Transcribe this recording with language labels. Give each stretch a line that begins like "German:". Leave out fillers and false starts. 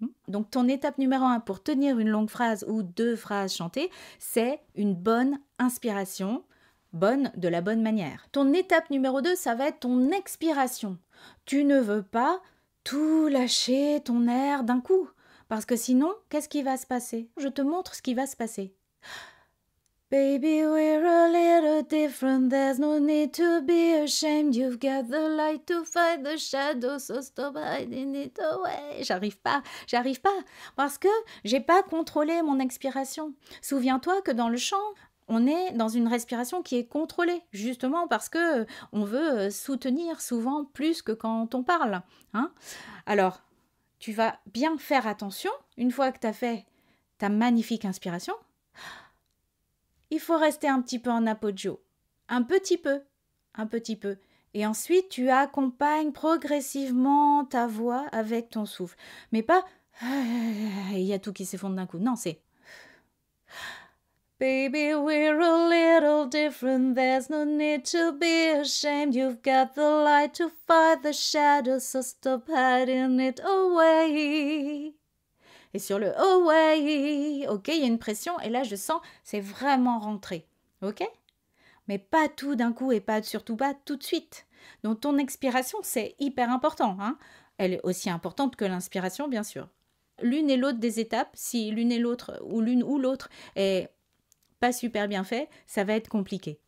French: Donc ton étape numéro 1 pour tenir une longue phrase ou 2 phrases chantées, c'est une bonne inspiration, bonne de la bonne manière. Ton étape numéro 2, ça va être ton expiration. Tu ne veux pas tout lâcher ton air d'un coup. Parce que sinon, qu'est-ce qui va se passer? Je te montre ce qui va se passer.
English: Baby, we're a little different, there's no need to be ashamed. You've got the light to fight the shadows, so stop hiding it away.
French: J'arrive pas, parce que j'ai pas contrôlé mon expiration. Souviens-toi que dans le chant, on est dans une respiration qui est contrôlée, justement parce que on veut soutenir souvent plus que quand on parle. Alors, tu vas bien faire attention, une fois que tu as fait ta magnifique inspiration, il faut rester un petit peu en apogeo, un petit peu. Et ensuite, tu accompagnes progressivement ta voix avec ton souffle. Mais pas, il y a tout qui s'effondre d'un coup. Non, c'est...
English: Baby, we're a little different, there's no need to be ashamed. You've got the light to fight the shadows, so stop hiding it away.
French: Et sur le away, ok, il y a une pression, et là je sens, c'est vraiment rentré, ok? Mais pas tout d'un coup et surtout pas tout de suite. Donc ton expiration, c'est hyper important, Elle est aussi importante que l'inspiration, bien sûr. L'une et l'autre des étapes, si l'une et l'autre, ou l'une ou l'autre est pas super bien fait, ça va être compliqué.